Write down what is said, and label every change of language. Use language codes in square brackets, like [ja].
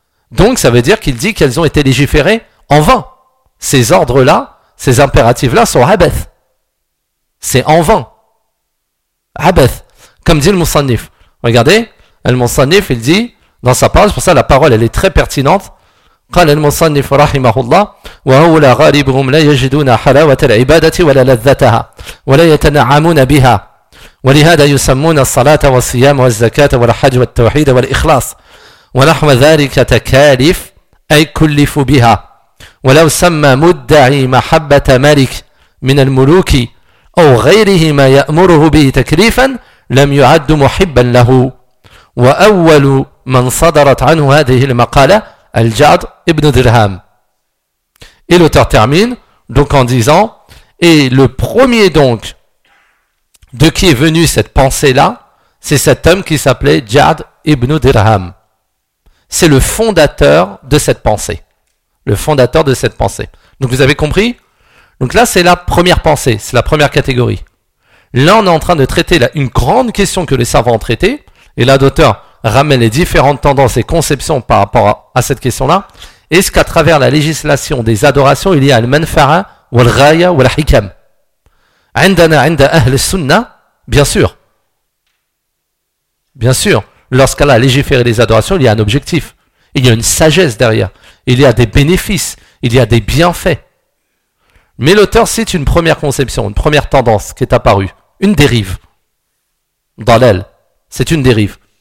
[fr] Donc ça veut dire qu'il dit qu'elles ont été légiférées en vain. Ces ordres-là, ces impératifs-là sont abeth. C'est en vain. Abeth. Comme dit le Moussanif. Regardez, le Moussanif, il dit dans sa parole, pour ça la parole elle est très pertinente. [ar] قال المصنف رحمه الله وهؤلاء غالبهم لا يجدون حلاوة العبادة ولا لذتها ولا يتنعمون بها ولهذا يسمون الصلاة والصيام والزكاة والحج والتوحيد والإخلاص. ونحو ذلك تكاليف أي كلف بها ولو سمى مدعي محبة ملك من الملوك أو غيره ما يأمره به تكليفا لم يعد محبا له وأول من صدرت عنه هذه المقالة الجعد ابن درهم. [fr] Et l'auteur termine donc en disant, et le premier donc de qui est venue cette pensée là, c'est cet homme qui s'appelait Jad ibn Dirham. C'est le fondateur de cette pensée. Le fondateur de cette pensée. Donc vous avez compris? Donc là, c'est la première pensée, c'est la première catégorie. Là, on est en train de traiter une grande question que les savants ont traitée. Et là, l'auteur ramène les différentes tendances et conceptions par rapport à cette question-là. Est-ce qu'à travers la législation des adorations, il y a le manfara, ou le raya, ou le hikam? [ar] عندنا عند أهل السنة [fr] bien sûr. Bien sûr, lorsqu'Allah a légiféré les adorations, il y a un objectif. Il y a une sagesse derrière. Il y a des bénéfices. Il y a des bienfaits. Mais l'auteur cite une première conception, une première tendance qui est apparue. Une dérive. Dans l'aile. C'est une dérive.